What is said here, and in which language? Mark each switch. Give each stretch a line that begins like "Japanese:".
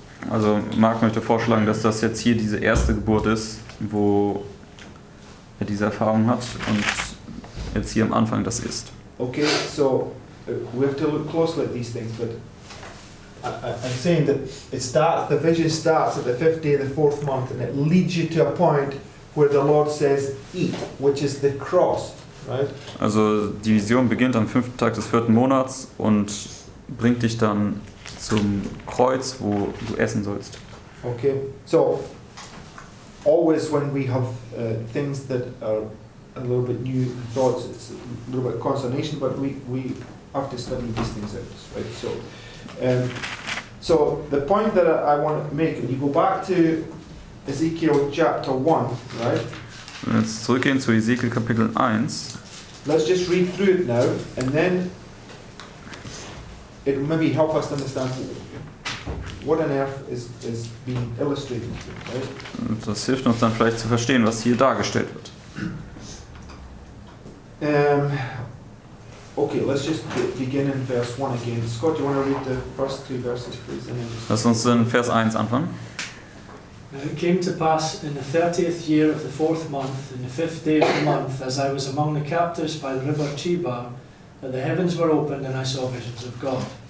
German: Also Marc möchte vorschlagen, dass das jetzt hier diese erste Geburt ist, wo er diese Erfahrung hat und jetzt hier am Anfang das ist.
English: Okay, so we have to look closely at these things, but I'm saying that the vision starts at the fifth day of the fourth month, and it leads you to a point where the Lord says, "Eat," which is the cross, right?
German: Also die Vision beginnt am 5. Tag des 4. Monats und bringt dich dann zum Kreuz, wo du essen sollst.
English: Okay, so always when we have things that are a little bit new thoughts, it's a little bit consternation, but we have to study these things out, right? So the point that I want to make, when you go back to Ezekiel chapter 1, right?
German: Wenn wir jetzt zurückgehen zu Ezekiel Kapitel 1.
English: Let's just read through it now, and then it will maybe help us to understand what on earth is being illustrated, right?
German: Und das hilft uns dann vielleicht zu verstehen, was hier dargestellt wird.
English: Okay, let's just begin in verse 1 again. Scott, do you want to read the first 3 verses, please?
German: Lass uns in Vers 1 anfangen.
English: Now it came to pass in the 30th year of the 4th month, in the 5th day of the month, as I was among the captives by the river Chebar, that the heavens were opened and I saw visions of God.